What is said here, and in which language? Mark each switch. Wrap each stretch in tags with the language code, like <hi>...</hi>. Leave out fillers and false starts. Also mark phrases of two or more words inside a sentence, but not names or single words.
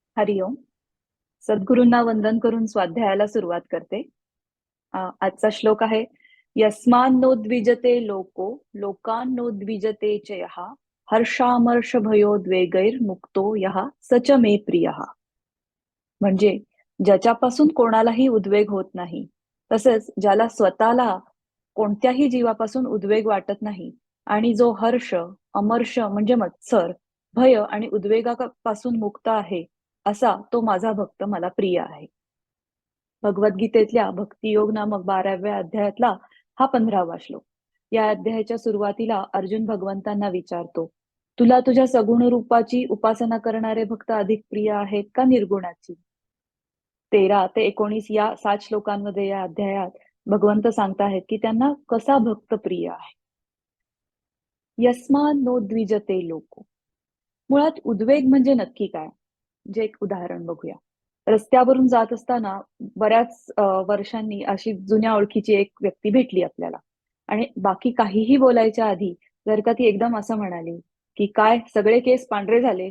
<mr>हरिओम. सद्गुरूंना वंदन करून स्वाध्यायाला सुरुवात करते. आजचा श्लोक आहे,</mr> <sa>यस्मान्नो द्विजते लोको लोकान्नो द्विजते च यः हर्षामर्ष भयोद्वेगैर्मुक्तो यः स च मे प्रियः.</sa> <mr>म्हणजे ज्याच्यापासून कोणालाही उद्वेग होत नाही, तसेच ज्याला स्वतःला कोणत्याही जीवापासून उद्वेग वाटत नाही आणि जो हर्ष, अमर्ष म्हणजे मत्सर, भय आणि उद्वेगापासून मुक्त आहे, असा तो माझा भक्त मला प्रिय आहे. भगवद्गीतेतल्या भक्तियोग नामक 12व्या अध्यायातला हा 15वा श्लोक. या अध्यायाच्या सुरुवातीला अर्जुन भगवंतांना विचारतो, तुला तुझ्या सगुण रूपाची उपासना करणारे भक्त अधिक प्रिय आहेत का निर्गुणाची? 13 ते 19 या 7 श्लोकांमध्ये या अध्यायात भगवंत सांगताहेत की त्यांना कसा भक्त प्रिय आहे.</mr> <sa>यस्मान् नो द्विजते लोको.</sa> <mr>मुळात उद्वेग म्हणजे नक्की काय? जे एक उदाहरण बघूया. रस्त्यावरून जात असताना बऱ्याच वर्षांनी अशी जुन्या ओळखीची एक व्यक्ती भेटली आपल्याला आणि बाकी काहीही बोलायच्या आधी जर का ती एकदम असं म्हणाली, की "काय सगळे केस पांढरे झाले?"</mr>